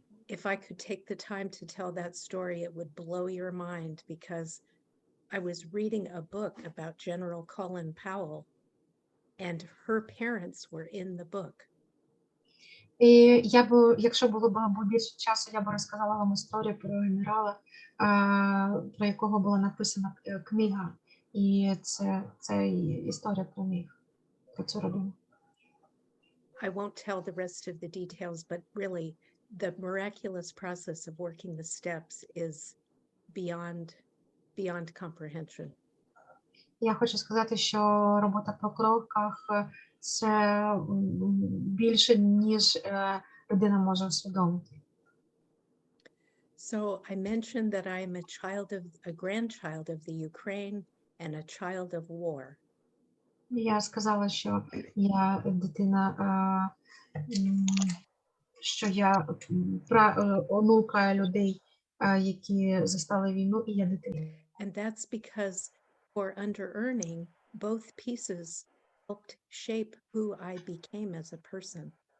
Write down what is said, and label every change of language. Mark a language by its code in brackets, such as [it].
[en] If I could take the time to tell that story, it would blow your mind because I was reading a book about General Colin Powell, and her parents were in the book. [uk] І якщо було б більше часу, я б розказала вам історію про генерала, про якого була написана книга. І це історія про них, про цю родину. [en] I won't tell the rest of the details, but really the miraculous process of working the steps is beyond comprehension. [uk] Я хочу сказати, що робота по кроках це більше, ніж людина може усвідомити. [en] So I mentioned that I am a grandchild of the Ukraine and a child of war. [uk] Я сказала, що я дитина, що я онука людей, які застали війну, і я дитина. [en] And that's because for under-earning, both pieces helped shape who I became as a person.